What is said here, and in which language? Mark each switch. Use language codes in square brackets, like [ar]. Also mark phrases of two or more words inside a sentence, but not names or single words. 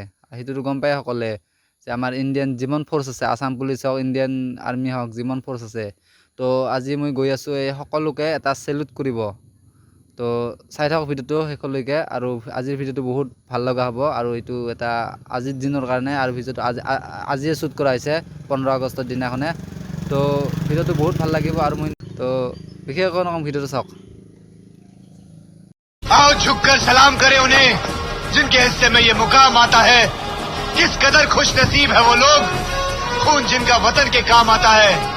[as] সেইটোতো গম পায় সকলে যে আমাৰ ইণ্ডিয়ান যিমান ফ'ৰ্চ আছে, আসাম পুলিচ হওক, ইণ্ডিয়ান আৰ্মি হওক, যিমান ফ'ৰ্চ আছে, তো আজি মই গৈ আছোঁ এই সকলোকে এটা চেলুট কৰিব। তো চাই থাকক ভিডিঅ'টো শেষলৈকে, আৰু আজিৰ ভিডিঅ'টো বহুত ভাল লগা হ'ব। আৰু এইটো এটা আজিৰ দিনৰ কাৰণে, আৰু ভিডিঅ'টো আজিয়ে শ্বুট কৰা হৈছে 15 আগষ্টৰ দিনাখনে। তো ভিডিঅ'টো বহুত ভাল লাগিব, আৰু মই তো বিশেষ একো নকওঁ, ভিডিঅ'টো চাওক। [hi] आओ झुककर सलाम करें उन्हें जिनके हिस्से में ये मुकाम आता है। किस कदर खुश नसीब है वो लोग, खून जिनका वतन के काम आता है।